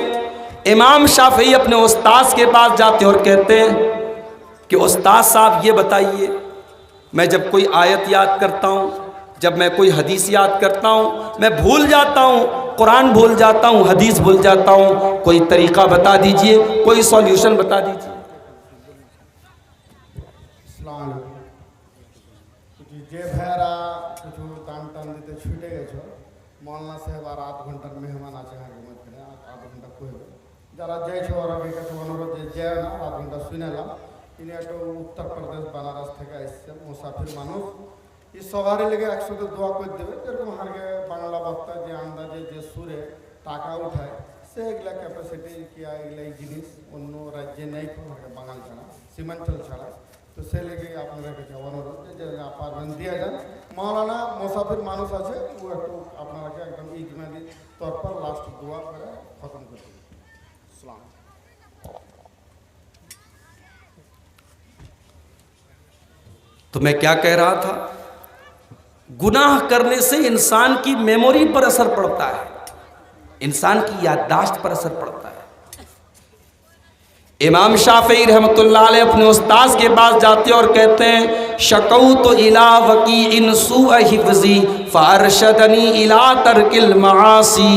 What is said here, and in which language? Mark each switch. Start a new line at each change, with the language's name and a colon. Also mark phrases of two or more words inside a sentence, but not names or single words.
Urdu: امام شافعی اپنے استاذ کے پاس جاتے اور کہتے ہیں کہ استاد صاحب یہ بتائیے، میں جب کوئی آیت یاد کرتا ہوں، جب میں کوئی حدیث یاد کرتا ہوں، میں بھول جاتا ہوں، قرآن بھول جاتا ہوں، حدیث بھول جاتا ہوں، کوئی طریقہ بتا دیجئے، کوئی سولوشن بتا دیجئے۔
Arabic: السلام علیکم
Bangla: যে ভাইরা কিছু দান টান দিতে ছুটে গেছো, মৌলানা সাহেব আর আধ ঘন্টার মেহমান আছে, আধ ঘন্টা কইবে, যারা যাইছো ওরা কাছে অনুরোধ যে যায় না, আধ ঘন্টা শুনেলাম। ইনি একটা উত্তরপ্রদেশ বানারস থেকে আসছে, মুসাফির মানুষ, এই সবারই লেগে একসাথে দোয়া করে দেবে। যেরকম হারকে বাংলা বক্তা যে আন্দাজে যে সুরে টাকা উঠায়, সে এগুলা ক্যাপাসিটি কি এগুলা এই জিনিস অন্য রাজ্যে নেই, বাঙাল ছাড়া, সীমাঞ্চল ছাড়া। তো সে লেগে আপনাদের কাছে অনুরোধ যে পারবেন দিয়ে যান। মৌলানা মুসাফির মানুষ আছে, ও একটু আপনারাকে একদম
Urdu: اجمالی طور پر
Bangla: লাস্ট দোয়া করে খতম করে দেবে। আসসালাম।
Urdu: تو میں کیا کہہ رہا تھا، گناہ کرنے سے انسان کی میموری پر اثر پڑتا ہے، انسان کی یادداشت پر اثر پڑتا ہے۔ امام شافعی
Arabic: رحمۃ اللہ علیہ
Urdu: اپنے استاذ کے پاس جاتے اور کہتے ہیں،
Arabic: شکوت الی وکیع سوء حفظی فارشدنی الی ترک المعاصی۔